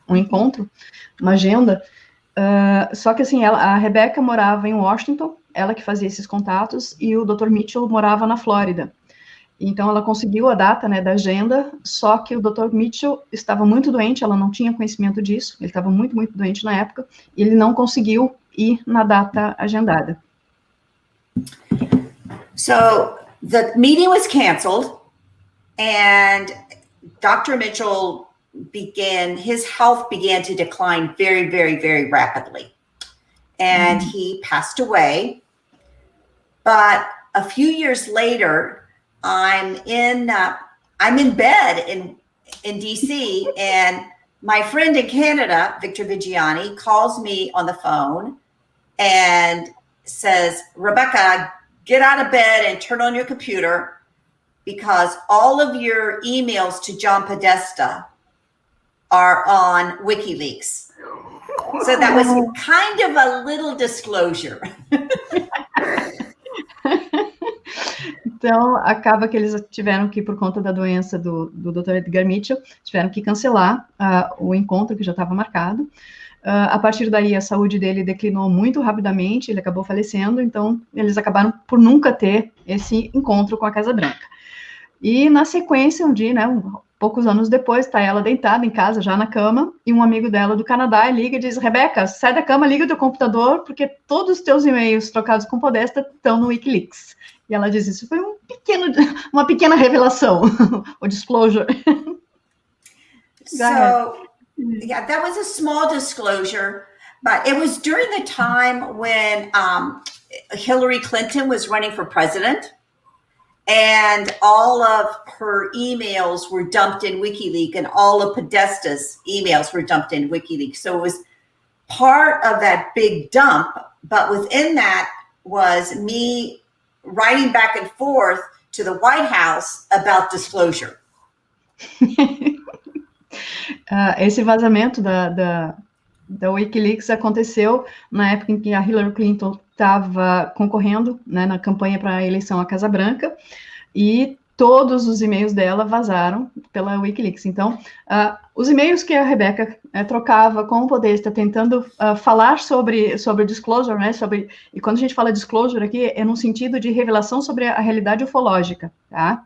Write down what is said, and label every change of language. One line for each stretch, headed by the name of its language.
Portuguese: Um encontro, uma agenda. Só que assim, a Rebecca morava em Washington, ela que fazia esses contatos, e o Dr. Mitchell morava na Flórida. Então, ela conseguiu a data, né, da agenda, só que o Dr. Mitchell estava muito doente, ela não tinha conhecimento disso, ele estava muito, muito doente na época, e ele não conseguiu ir na data agendada.
English: So, the meeting was canceled, and Dr. Mitchell his health began to decline very, very, very rapidly. And he passed away. But a few years later, I'm in bed in DC, and my friend in Canada, Victor Vigiani, calls me on the phone and says, Rebecca, get out of bed and turn on your computer because all of your emails to John Podesta are on WikiLeaks. So that was kind of a little disclosure.
Portuguese: Então, acaba que eles tiveram que, por conta da doença do Dr. Edgar Mitchell, tiveram que cancelar o encontro que já estava marcado. A partir daí, a saúde dele declinou muito rapidamente, ele acabou falecendo, então eles acabaram por nunca ter esse encontro com a Casa Branca. E, na sequência, um dia, né, poucos anos depois, está ela deitada em casa, já na cama, e um amigo dela do Canadá liga e diz, Rebecca, sai da cama, liga o teu computador, porque todos os teus e-mails trocados com Podesta estão no WikiLeaks. E ela diz, isso foi uma pequena revelação, o disclosure.
English: So, yeah, that was a small disclosure, but it was during the time when Hillary Clinton was running for president, and all of her emails were dumped in WikiLeaks, and all of Podesta's emails were dumped in WikiLeaks. So it was part of that big dump, but within that was me writing back and forth to the White House about disclosure.
Portuguese: Esse vazamento da WikiLeaks aconteceu na época em que a Hillary Clinton estava concorrendo, né, na campanha para a eleição à Casa Branca, e todos os e-mails dela vazaram pela WikiLeaks. Então, os e-mails que a Rebecca trocava com o Podesta, tentando falar sobre disclosure, né, e quando a gente fala disclosure aqui, é no sentido de revelação sobre a realidade ufológica, tá?